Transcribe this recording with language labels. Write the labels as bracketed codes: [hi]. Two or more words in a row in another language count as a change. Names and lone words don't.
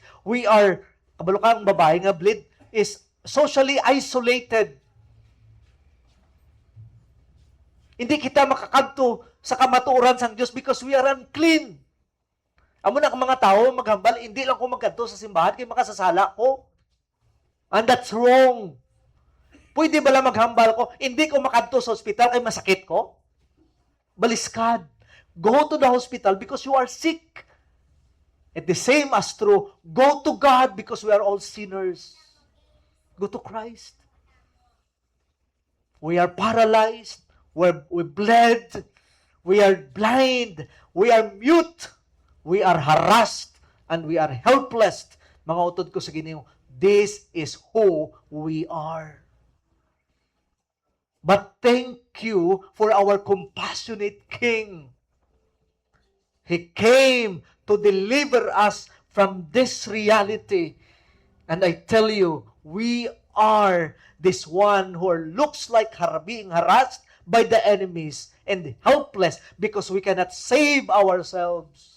[en] We are, [hil] kabalo kang babae nga bleed, [en] is socially isolated. [hil] Hindi kita makakadto sa kamatuoran sang Dios [en] because we are unclean. [hil] Amo na ang mga tao maghambal, hindi lang ko magkadto sa simbahan kay makasasala ko. [en] And that's wrong. [hil] Pwede ba lang maghambal ko? Hindi ko makadto sa ospital kay masakit ko? Baliskad. [en] Go to the hospital because you are sick. At the same as true, go to God because we are all sinners. Go to Christ. We are paralyzed. We bled. We are blind. We are mute. We are harassed. And we are helpless. [hil] Mga utod ko sa Ginoo, [en] this is who we are. But thank you for our compassionate King. He came to deliver us from this reality. And I tell you, we are this one who looks like being harassed by the enemies and helpless because we cannot save ourselves.